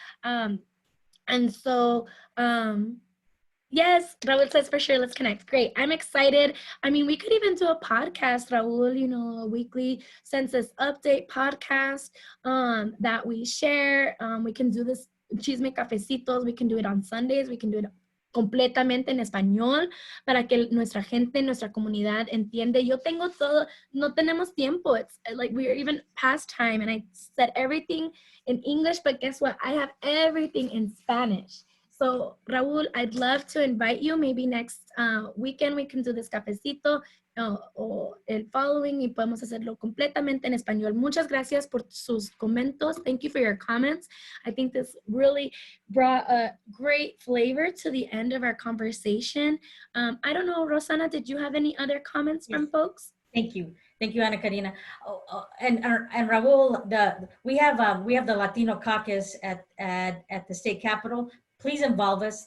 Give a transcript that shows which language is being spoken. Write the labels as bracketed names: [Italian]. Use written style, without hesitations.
[English] And so, yes, Raul says for sure, let's connect. Great. I'm excited. I mean, we could even do a podcast, Raul, a weekly census update podcast that we share. We can do this Chisme Cafecitos. We can do it on Sundays. We can do it [Spanish] completamente en español para que nuestra gente, nuestra comunidad entiende. Yo tengo todo, no tenemos tiempo. [English] It's like we're even past time, and I said everything in English, but guess what? I have everything in Spanish. So, Raul, I'd love to invite you. Maybe next weekend we can do this cafecito [Spanish] o el [English] following, [Spanish] y podemos hacerlo completamente en español. Muchas gracias por sus comentarios. [English] Thank you for your comments. I think this really brought a great flavor to the end of our conversation. I don't know, Rosanna, did you have any other comments from folks? Thank you. Thank you, Ana Karina. And Raul, we have the Latino caucus at the state capitol. Please involve us.